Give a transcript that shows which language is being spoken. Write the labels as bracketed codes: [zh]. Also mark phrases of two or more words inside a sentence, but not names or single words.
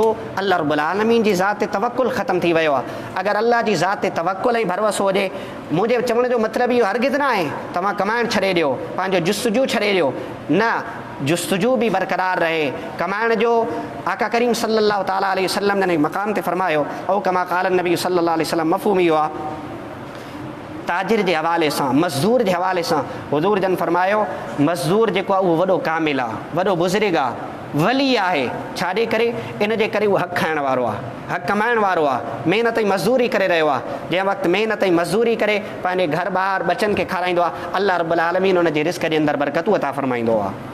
[ar] الله رب العالمين [sd] जी ज़ात ते तवक्कुल ख़तमु थी वियो आहे। अगरि अल्लाह जी ज़ात ते तवक्कुल ऐं भरोसो हुजे, मुंहिंजे चवण जो मतिलबु इहो हरगिज़ न आहे तव्हां कमाइण छॾे ॾियो, पंहिंजो जुस्तजू छॾे ॾियो, न, जुस्तजू बि बरक़रार रहे, कमाइण जो आका करीम [ar] صلى الله تعالى عليه وسلم [sd] ने मक़ाम ते फ़रमायो, [ar] أو كما قال النبي صلى الله عليه وسلم, [sd] मफ़हूम इहो आहे ताजिर जे हवाले सां, मज़दूर जे हवाले सां हुज़ूर जन फरमायो मज़दूर जेको आहे उहो वॾो कामिल आहे, वॾो बुज़ुर्ग आहे, वली आहे। छाजे करे? इन जे करे उहो हक़ खाइण वारो आहे, हक़ कमाइण वारो आहे, महिनत जी मज़दूरी करे रहियो आहे। जंहिं वक़्तु महिनत जी मज़दूरी करे पंहिंजे घर ॿार बचनि खे खाराईंदो आहे, [ar] الله رب العالمين [sd] उन जे रिस्क जे अंदरि बरकतूं अता फरमाईंदो आहे।